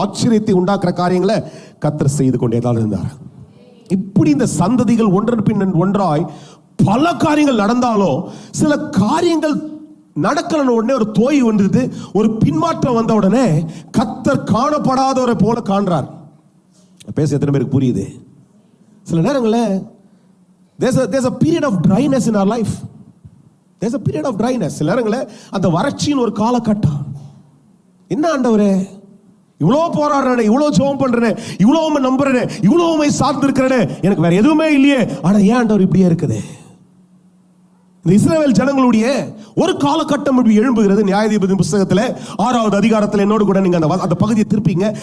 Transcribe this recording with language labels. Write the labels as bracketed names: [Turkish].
[Tamil] ஆச்சரியத்தை உண்டாக்குற காரியங்களை கர்த்தர் செய்து கொண்டே தான் இருந்தார். இப்படி இந்த சந்ததிகள் ஒன்றன் பின் ஒன்றாய் பல காரியங்கள் நடந்தாலும் சில காரியங்கள் நடக்கலன்னு உடனே ஒரு தோய் வந்தது, ஒரு பின்மாற்றம் வந்த உடனே கர்த்தர் காணப்படாதவரை போல காண்றார். பேச எத்தனை பேருக்கு புரியுது? சில நேரங்களில் [English] there's a period of dryness in our life. There's a period of dryness. [Tamil] சில நேரங்களில் அந்த வறட்சியின் ஒரு காலகட்டம். என்ன ஆண்டவரே, இவ்வளோ போராடுறேன், இவ்வளோ ஜெபம் பண்றேன், இவ்வளோ நம்புறேன், இவ்வளோ சார்ந்து இருக்கிறேன், எனக்கு வேற எதுவுமே இல்லையே, ஆனா ஏன் ஆண்டவர் இப்படியே இருக்குது? இந்த இஸ்ரவேல் ஜனங்களுடைய ஒரு காலகட்டம் இப்படி எழும்புகிறது. நியாயாதிபதி புத்தகத்தில் 6வது அதிகாரத்தில் என்னோடு கூட நீங்க அந்த பகுதியை திருப்பிங்க.